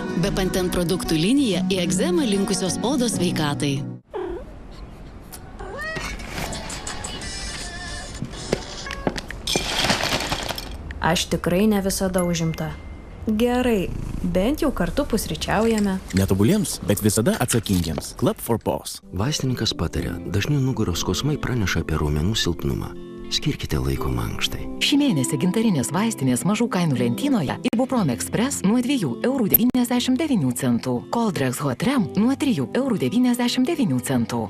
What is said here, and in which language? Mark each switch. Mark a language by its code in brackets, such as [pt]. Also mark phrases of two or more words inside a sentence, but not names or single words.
[lt] Bepanten produktų linija į egzemą linkusios odos sveikatai. Aš tikrai ne visada užimta. Gerai, bent jau kartu pusryčiaujame. Netobuliems, bet visada atsakingiems. Club for Paws. Vaistininkas pataria, dažni nugaros skausmai praneša apie raumenų silpnumą. Skirkite laiko mankštai. Šį mėnesį gintarinės vaistinės mažų kainų lentynoje Ibuprofen Express nuo 2,99 €. Coldrex Hotrem nuo 3,99 €.